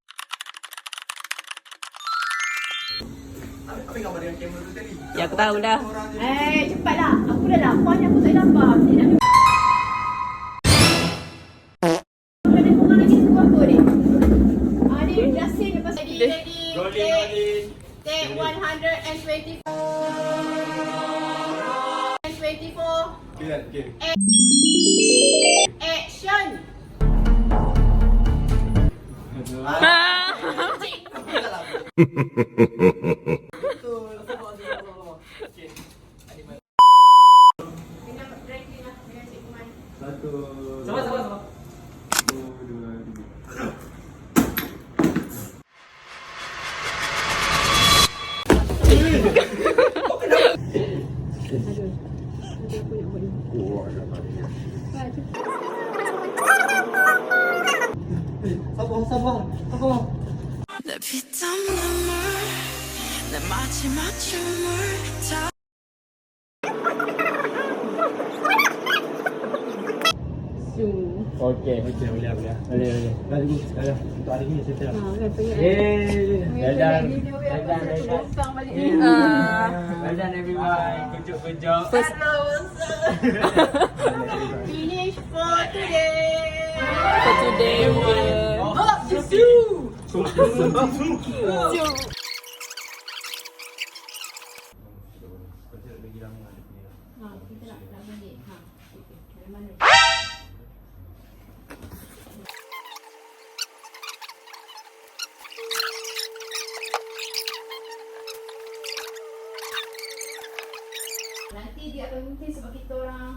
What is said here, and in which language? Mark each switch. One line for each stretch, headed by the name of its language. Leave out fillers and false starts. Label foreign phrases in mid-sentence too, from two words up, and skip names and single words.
Malay: Apa gambar dengan kamera tu tadi? Ya, aku tahu dah. Cepatlah. Aku dah lapar ni, aku tak lapar. Ni nak ada korang lagi tunggu aku ni. Ni dah sing lepas ready. Rolling.
English: Take 124. Okay. Action.
Malay: Dengan drag ni lah. Dengan Cik Kuman. Sabar. 1, 2, 3. Sabar.
Korean: 내 피땀 눈물 내 마지막 춤을 다
Malay: Okey, boleh. Untuk hari ni settle lah.
English: Well done everyone. Good job. Finish for today. For today.
Malay: Kita nak balik. Dari mana? Nanti dia akan mungkin sebab kita orang